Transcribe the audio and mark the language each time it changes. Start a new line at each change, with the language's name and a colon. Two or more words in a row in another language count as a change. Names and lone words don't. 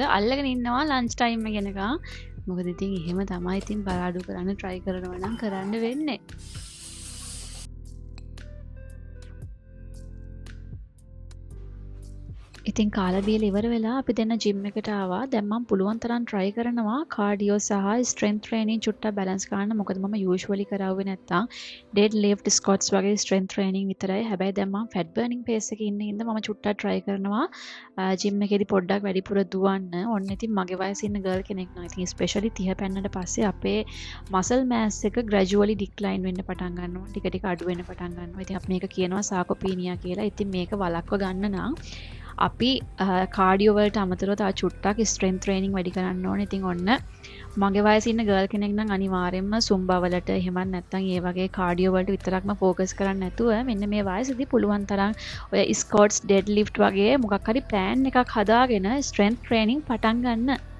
Sinhala: අල්ලගෙන ඉන්නවා
English: lunch time
Sinhala: එක ගෙනකම්. මොකද ඉතින් එහෙම තමයි ඉතින් බලාඩු කරන්න try කරනවා නම් කරන්න වෙන්නේ. ඉතින් කාලා බීලා ඉවර වෙලා අපි දෙන්න ජිම් එකට ආවා. දැන් මම පුළුවන් තරම් try කරනවා කාඩියෝ සහ
English: strength training
Sinhala: චුට්ටක් balance කරන්න. මොකද මම usually කරාවේ නැත්තම්
English: dead lift squats
Sinhala: වගේ
English: strength training
Sinhala: විතරයි. හැබැයි දැන් මම
English: fat burning pace
Sinhala: එකේ ඉන්න හින්දා මම චුට්ටක් try කරනවා ජිම් එකේදී පොඩ්ඩක් වැඩිපුර දුවන්න. ඔන්න ඉතින් මගේ වයසේ ඉන්න girl කෙනෙක් නම් ඉතින් especially 30 පැන්නට පස්සේ අපේ
English: muscle mass
Sinhala: එක
English: gradually decline
Sinhala: වෙන්න පටන් ගන්නවා. ටික ටික අඩු වෙන්න පටන් ගන්නවා. ඉතින් අපි මේක කියනවා sarcopenia කියලා. ඉතින් මේක වළක්ව ගන්න නම් අපි කාඩියෝ වලට අමතරව තව චුට්ටක්
English: strength training
Sinhala: වැඩි කරන්න ඕනේ. ඉතින් ඔන්න මගේ වයසේ ඉන්න ගර්ල් කෙනෙක් නම් අනිවාර්යයෙන්ම සුම්බා වලට එහෙමත් නැත්නම් ඒ වගේ කාඩියෝ වලට විතරක්ම ફોකස් කරන්න නැතුව මෙන්න මේ වයසේදී පුළුවන් තරම් ඔය
English: squats dead lift
Sinhala: වගේ මොකක් හරි ප්ලෑන් එකක් හදාගෙන
English: strength training
Sinhala: පටන් ගන්න.